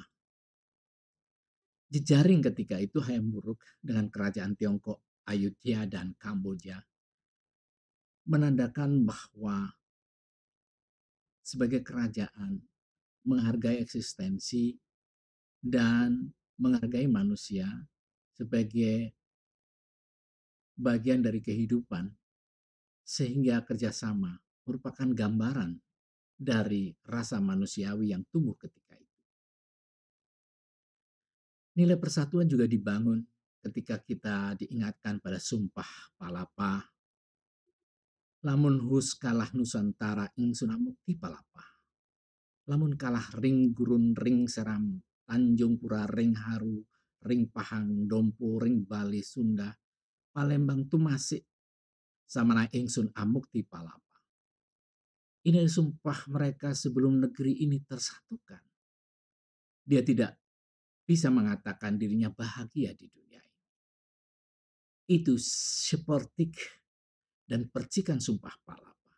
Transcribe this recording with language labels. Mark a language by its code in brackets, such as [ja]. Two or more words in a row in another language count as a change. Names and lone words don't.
[id] Jejaring ketika itu Hayam Wuruk dengan kerajaan Tiongkok, Ayutthaya dan Kamboja menandakan bahwa sebagai kerajaan menghargai eksistensi dan menghargai manusia sebagai bagian dari kehidupan, sehingga kerjasama merupakan gambaran dari rasa manusiawi yang tumbuh ketika itu. Nilai persatuan juga dibangun ketika kita diingatkan pada Sumpah Palapa, [kaw] lamun hus kalah Nusantara ingsun amukti palapa. Lamun kalah ring gurun ring seram, Tanjung Pura ring haru, ring Pahang, Dompo ring Bali Sunda, Palembang tumasik samana ingsun amukti palapa. [id] Ini sumpah mereka sebelum negeri ini tersatukan. Dia tidak bisa mengatakan dirinya bahagia di dunia ini. Itu seperti dan percikan sumpah palapa.